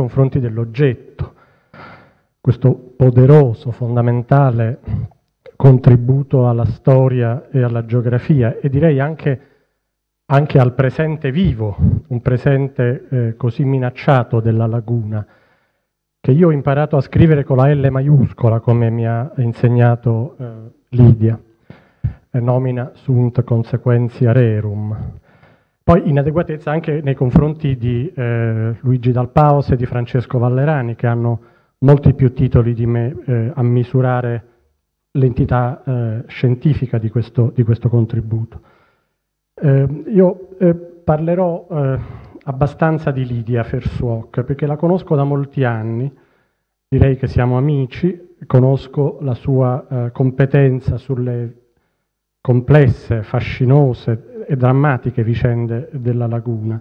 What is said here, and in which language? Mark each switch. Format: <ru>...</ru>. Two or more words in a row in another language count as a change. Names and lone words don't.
<it>confronti dell'oggetto, questo poderoso, fondamentale contributo alla storia e alla geografia e direi anche al presente vivo, un presente così minacciato della laguna, che io ho imparato a scrivere con la L maiuscola, come mi ha insegnato Lidia,</it> <la>nomina sunt consequentia rerum.</la> <it>Poi inadeguatezza anche nei confronti di Luigi Dal Paos e di Francesco Vallerani, che hanno molti più titoli di me a misurare l'entità scientifica di questo contributo. Io parlerò abbastanza di Lidia Fersuoc, perché la conosco da molti anni direi che siamo amici, conosco la sua competenza sulle complesse, fascinose e drammatiche vicende della laguna.</it>